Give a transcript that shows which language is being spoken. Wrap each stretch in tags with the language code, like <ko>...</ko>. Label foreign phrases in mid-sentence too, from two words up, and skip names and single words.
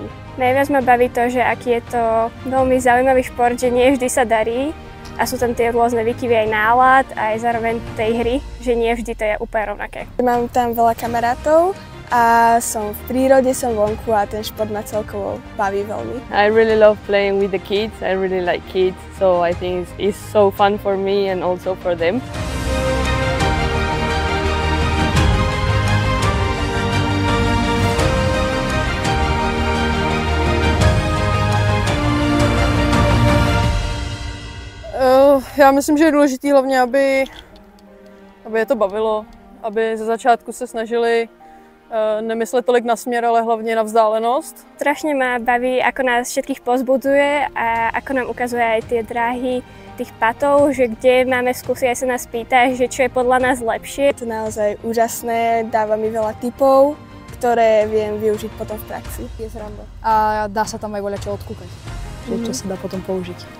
<sk>Najviac ma baví to, že aký je to veľmi zaujímavý šport, že nie vždy sa darí a sú tam tie rôzne výkyvy aj nálad a aj zároveň tej hry, že nie vždy to je úplne rovnaké. Mám tam veľa kamarátov a som v prírode, som vonku a ten šport ma celkovo baví veľmi.</sk> <en>I really love playing with the kids. I really like kids, so I think it's so fun for me and also for them.</en> <cs>Já myslím, že je důležité hlavně, aby je to bavilo, aby ze začátku se snažili nemyslet tolik na směr, ale hlavně na vzdálenost.</cs> <sk>Strašne ma baví, ako nás všetkých pozbudzuje a ako nám ukazuje aj tie dráhy tých patov, že kde máme skúsiť, aj sa nás pýta, že čo je podľa nás lepšie. Je to naozaj úžasné, dáva mi veľa tipov, ktoré viem využiť potom v praxi. Je sranda. A dá sa tam aj voľačo odkúkať, čo sa dá potom použiť.</sk>